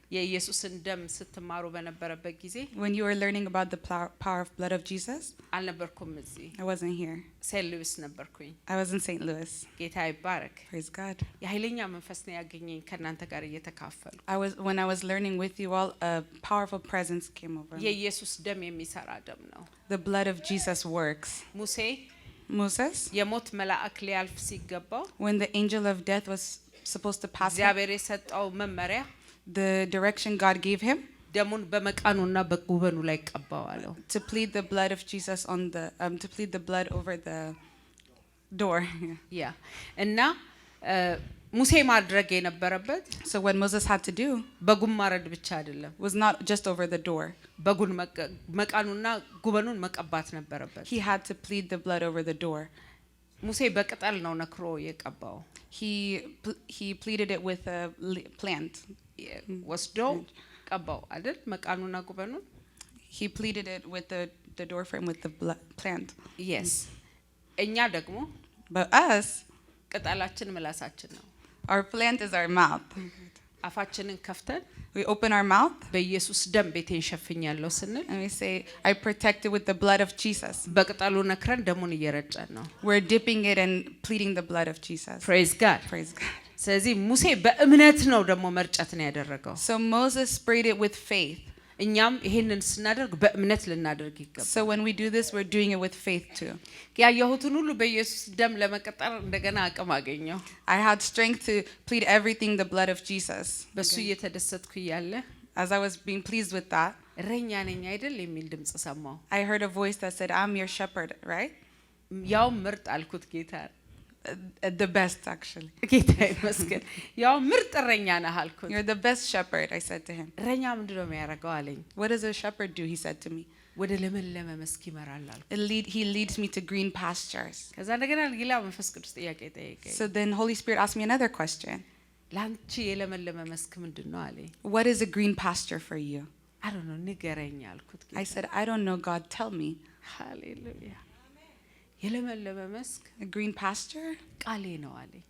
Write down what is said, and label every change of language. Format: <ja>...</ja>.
<am>የኢየሱስን ደም ስትማሩ በነበረበት ጊዜ</am> <en>when you were learning about the power of blood of Jesus,</en> <am>አልነበርኩም እዚህ</am> <en>I wasn't here.</en> <am>ሴንት ሉዊስ ነበርኩኝ።</am> <en>I was in St. Louis.</en> <am>ጌታ ይባረክ።</am> <en>Praise God.</en> <am>የኃይለኛ መንፈስ ነው ያገኘኝ ከናንተ ጋር እየተካፈሉ።</am> <en>When I was learning with you all, a powerful presence came over me.</en> <am>የኢየሱስ ደም የሚሰራ ደም ነው።</am> <en>The blood of Jesus works. Moses,</en> <am>የሞት መልአክ ሊያልፍ ሲገባው</am> <en>when the angel of death was supposed to pass him,</en> <am>እግዚአብሔር የሰጠው መመሪያ</am> <en>the direction God gave him,</en> <am>ደሙን በመቃኑና በጉበኑ ላይ ቀባዋለው።</am> <en>to plead the blood of Jesus on the to plead the blood over the door.</en> <am>ያ እና ሙሴ ማድረግ የነበረበት</am> <en>So what Moses had to do</en> <am>በጉም ማረድ ብቻ አይደለም፣</am> <en>was not just over the door.</en> <am>በጉን መቃኑና ጉበኑን መቀባት ነበረበት።</am> <en>He had to plead the blood over the door.</en> <am>ሙሴ በቅጠል ነው ነክሮ የቀባው።</am> <en>He pleaded it with a plant.</en> <am>ወስዶ ቀባው አይደል? መቃኑና ጉበኑን</am> <en>He pleaded it with the door frame with the plant.</en> <am>yes እኛ ደግሞ</am> <en>But us,</en> <am>ቅጠላችን ምላሳችን ነው።</am> <en>our plant is our mouth.</en> <am>አፋችንን ከፍተን</am> <en>We open our mouth</en> <am>በኢየሱስ ደም ቤቴን ሸፍኛለሁ ስንል</am> <en>and we say, I protect it with the blood of Jesus.</en> <am>በቅጠሉ ነክረን ደሙን እየረጨን ነው።</am> <en>We're dipping it and pleading the blood of Jesus. praise God. Praise God.</en> <am>ስለዚህ ሙሴ በእምነት ነው ደግሞ መርጨት ነው ያደረገው።</am> <en>So Moses sprayed it with faith.</en> <am>እኛም ይሄንን ስናደርግ በእምነት ልናደርግ ይገባል።</am> <en>So when we do this, we're doing it with faith too.</en> <am>ያየሁትን ሁሉ በኢየሱስ ደም ለመቀጠር እንደገና አቅም አገኘው።</am> <en>I had strength to plead everything the blood of Jesus.</en> <am>በሱ እየተደሰትኩ ያለ</am> <en>As I was being pleased with that,</en> <am>እረኛ ነኝ አይደል የሚል ድምጽ ሰማሁ።</am> <en>I heard a voice that said, I'm your shepherd, right?</en> <am>ያው ምርጥ አልኩት ጌታ።</am> <en>The best, actually.</en> <am>ጌታ ይመስገን። ያው ምርጥ እረኛ ነህ አልኩት።</am> <en>You're the best shepherd, I said to him.</en> <am>እረኛ ምንድነው የሚያደርገው አለኝ።</am> <en>What does a shepherd do? He said to me.</en> <am>ወደ ለመለመ መስክ ይመራል አልኩት።</am> <en>He leads me to green pastures.</en> <am>ከዛ እንደገና ሌላ መንፈስ ቅዱስ ጥያቄ ጠየቀኝ።</am> <en>So then Holy Spirit asked me another question.</en> <am>ላንቺ የለመለመ መስክ ምንድነው አለኝ።</am> <en>What is a green pasture for you? I don't know</en> <am>ንገረኝ አልኩት።</am> <en>I said, I don't know, God, tell me.</en> <am>ሃሌሉያ። የለመለመ መስክ</am> <en>A green pasture</en> <am>ቃሌ ነው አለኝ።</am>